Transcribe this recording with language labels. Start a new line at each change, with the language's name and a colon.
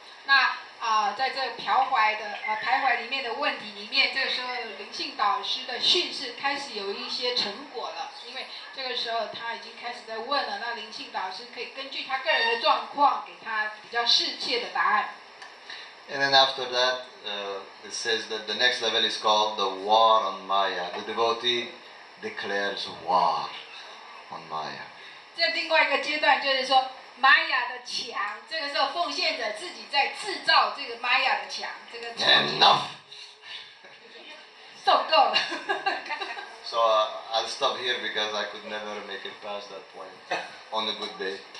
Chinese: 那在这徘徊里面的问题里面，这个时候灵性导师的训示开始有一些成果了，因为这个时候他已经开始在问了，那灵性导师可以根据他个人的状况，给他比较适切的答案。
English: And then after that, it says that the next level is called the war on Maya. The devotee declares war on Maya.
Chinese: 这另外一个阶段就是说，玛雅的墙，这个时候奉献者自己在制造这个玛雅的墙，这个
English: Enough!
Chinese: 受够了。
English: So I'll stop here because I could never make it past that point on a good day.